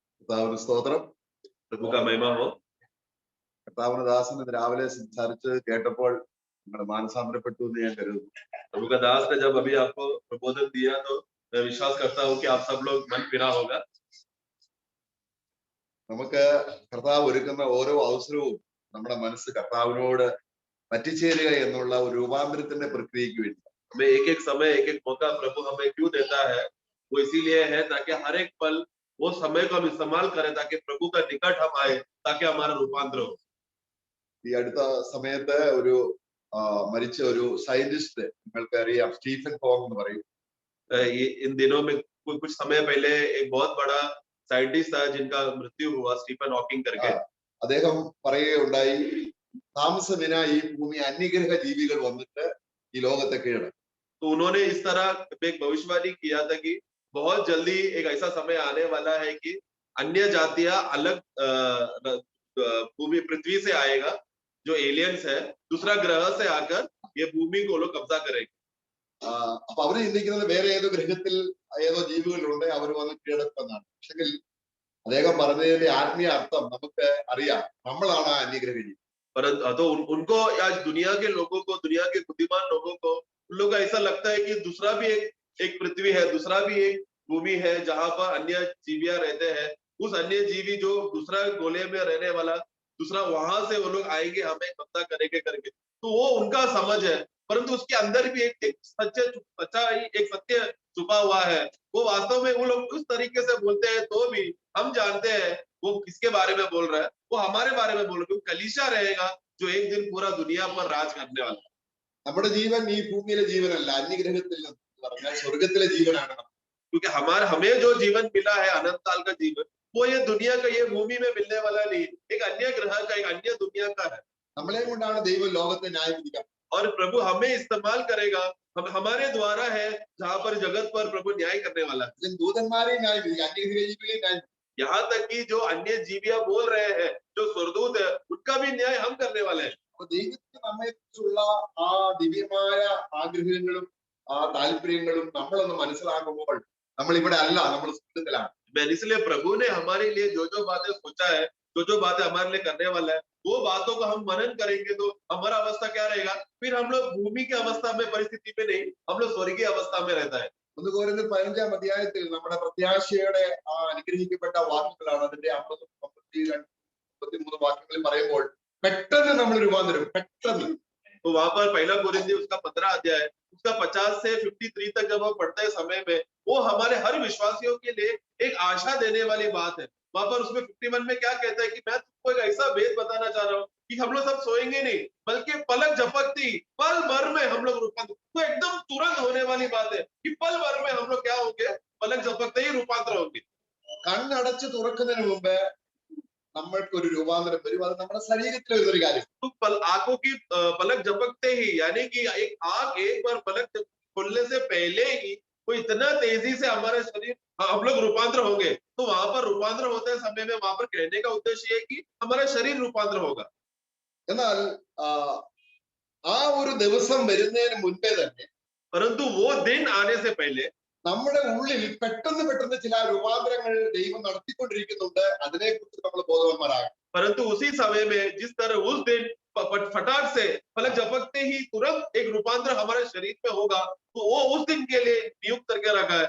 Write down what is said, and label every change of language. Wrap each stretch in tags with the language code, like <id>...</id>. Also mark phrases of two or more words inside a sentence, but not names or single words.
<ml>സ്തോത്രം.</ml> <hi>प्रभु का महिमा हो।</hi> <ml>കർത്താവിന്റെ ദാസൻ ഇന്ന് രാവിലെ സംസാരിച്ച് കേട്ടപ്പോൾ നിങ്ങൾ മാനസാന്തരപ്പെട്ടു എന്ന് ഞാൻ കരുതുന്നു.</ml> <hi>प्रभु का दास ने जब अभी आपको प्रबोधन दिया तो मैं विश्वास करता हूँ कि आप सब लोग मन फिरा होगा।</hi> <ml>നമുക്ക് കർത്താവ് ഒരുക്കുന്ന ഓരോ അവസരവും നമ്മുടെ മനസ്സ് കർത്താവിനോട് പറ്റിച്ചേരുക എന്നുള്ള ഒരു രൂപാന്തരത്തിന്റെ പ്രക്രിയക്ക് വേണ്ടി</ml> <hi>हमें एक एक समय एक एक मौका प्रभु हमें क्यों देता है, वो इसीलिए है ताकि हर एक पल वो समय को हम इस्तेमाल करें ताकि प्रभु का निकट हम आए, ताकि हमारा रूपांतर हो।</hi> <ml>ഈ അടുത്ത സമയത്ത് ഒരു മരിച്ച ഒരു സയന്റിസ്റ്റ് നിങ്ങൾക്ക് അറിയാം, സ്റ്റീഫൻ ഹോങ് എന്ന് പറയും.</ml> <hi>इन दिनों में कुछ समय पहले एक बहुत बड़ा साइंटिस्ट था जिनका मृत्यु हुआ, स्टीफन हॉकिंग करके।</hi> <ml>അദ്ദേഹം പറയുകയുണ്ടായി, താമസമിന ഈ ഭൂമി അന്യഗ്രഹ ജീവികൾ വന്നിട്ട് ഈ ലോകത്തെ കീഴടക്കും.</ml> <hi>तो उन्होंने इस तरह एक भविष्यवाणी किया था कि बहुत जल्दी एक ऐसा समय आने वाला है कि अन्य जातियां अलग भूमि पृथ्वी से आएगा, जो एलियंस है दूसरा ग्रह से आकर ये भूमि को लोग कब्जा करेंगे।</hi> <ml>അപ്പൊ അവര് ചിന്തിക്കുന്നത് വേറെ ഏതോ ഗ്രഹത്തിൽ ഏതോ ജീവികളുണ്ട്, അവർ വന്ന് കീഴടക്കുമെന്നാണ്. പക്ഷെങ്കിൽ അദ്ദേഹം പറഞ്ഞതിന്റെ ആത്മീയ അർത്ഥം നമുക്ക് അറിയാം, നമ്മളാണ് അന്യഗ്രഹ ജീവി.</ml> <hi>तो उनको आज दुनिया के लोगों को, दुनिया के बुद्धिमान लोगों को, उन लोगों को ऐसा लगता है कि दूसरा भी एक पृथ्वी है, दूसरा भी एक भूमि है जहां पर अन्य जीवियां रहते हैं। उस अन्य जीवी जो दूसरा गोले में रहने वाला दूसरा, वहां से वो लोग आएंगे, हमें कब्जा करेंगे करके। तो वो उनका समझ है, परंतु उसके अंदर भी एक सत्य छुपा हुआ है। वो वास्तव में वो लोग उस तरीके से बोलते हैं तो भी हम जानते हैं वो किसके बारे में बोल रहा है, वो हमारे बारे में बोल रहा है। कलीसिया रहेगा जो एक दिन पूरा दुनिया पर राज करने वाला है।</hi> <ml>നമ്മുടെ ജീവൻ ഈ ഭൂമിയിലെ ജീവനല്ല, അന്യഗ്രഹത്തിൽ പറഞ്ഞാൽ സ്വർഗത്തിലെ ജീവനാണ്.</ml> <hi>क्योंकि हमें जो जीवन मिला है, अनंत काल का जीवन, वो ये दुनिया का, ये भूमि में मिलने वाला नहीं, एक अन्य ग्रह का, एक अन्य दुनिया का है।</hi> <ml>നമ്മളെ കൊണ്ടാണ് ദൈവം ലോകത്തെ ന്യായീകരിക്കുക.</ml> <hi>और प्रभु हमें इस्तेमाल करेगा, हमारे द्वारा है जहां पर जगत पर प्रभु न्याय करने वाला है।</hi> <ml>ദൂതന്മാരെ ന്യായീകരിക്കുക, അന്യഗ്രഹ ജീവികളെ ന്യായീകരിക്കുക.</ml> <hi>यहाँ तक कि जो अन्य जीवियां बोल रहे हैं, जो स्वर्गदूत है, उनका भी न्याय हम करने वाले हैं।</hi> <ml>അപ്പൊ ദൈവത്തിന് നമ്മെക്കുറിച്ചുള്ള ആ ദിവ്യമായ ആഗ്രഹങ്ങളും ആ താല്പര്യങ്ങളും നമ്മളൊന്ന് മനസ്സിലാക്കുമ്പോൾ നമ്മൾ ഇവിടെ അല്ല, നമ്മൾ സ്വർഗത്തിലാണ്.</ml> <hi>इसलिए प्रभु ने हमारे लिए जो जो बातें सोचा है, जो बातें हमारे लिए करने वाला है, वो बातों को हम मनन करेंगे तो हमारा अवस्था क्या रहेगा? फिर हम लोग भूमि की अवस्था में, परिस्थिति में नहीं, हम लोग स्वर्गीय अवस्था में रहता है।</hi> <ml>1 കൊരിന്ത്യർ 15-ാം അധ്യായത്തിൽ നമ്മുടെ പ്രത്യാശയുടെ ആ അനുഗ്രഹിക്കപ്പെട്ട വാക്കുകളാണ്. അതിന്റെ 50, 52, 53 വാക്യങ്ങളിൽ പറയുമ്പോൾ പെട്ടെന്ന് നമ്മൾ രൂപാന്തരം, പെട്ടെന്ന്.</ml> <hi>तो वहां पर 1 कोरिन्थियों उसका 15 अध्याय उसका 50 से 53 तक जब हम पढ़ते समय में, वो हमारे हर विश्वासियों के लिए एक आशा देने वाली बात है। वहां पर उसमें 51 में क्या कहता है कि मैं तुमको एक ऐसा भेद बताना चाह रहा हूँ कि हम लोग सब सोएंगे नहीं, बल्कि पलक झपकती पल भर में हम लोग रूपांतर। तो एकदम तुरंत होने वाली बात है कि पल भर में हम लोग क्या होंगे? पलक झपकते ही रूपांतर होंगे।</hi> <ml>കണ്ണടച്ച് തുറക്കുന്നതിന് മുമ്പ് നമ്മൾക്ക് ഒരു രൂപാന്തരം വരും. അത് നമ്മുടെ ശരീരത്തിലെ ഒരു കാര്യം.</ml> <hi>तो आंखों की पलक झपकते ही, यानी कि एक आंख एक बार पलक खोलने से पहले ही वो इतना तेजी से हमारे शरीर, हम लोग रूपांतर होंगे। तो वहां पर रूपांतर होते समय में वहां पर कहने का उद्देश्य है कि हमारा शरीर रूपांतर होगा।</hi> <ml>എന്നാൽ ആ ഒരു ദിവസം വരുന്നതിന് മുൻപേ തന്നെ,</ml> <hi>परंतु वो दिन आने से पहले</hi> <ml>നമ്മുടെ ഉള്ളിൽ പെട്ടെന്ന് ചില രൂപാന്തരങ്ങൾ ദൈവം നടത്തിക്കൊണ്ടിരിക്കുന്നുണ്ട്. അതിനെക്കുറിച്ച് നമ്മൾ ബോധവാന്മാരാകണം.</ml> <hi>परंतु उसी समय में जिस तरह उस दिन फटाक से पलक झपकते ही तुरंत एक रूपांतर हमारे शरीर में होगा, तो वो उस दिन के लिए नियुक्त करके रखा है।</hi>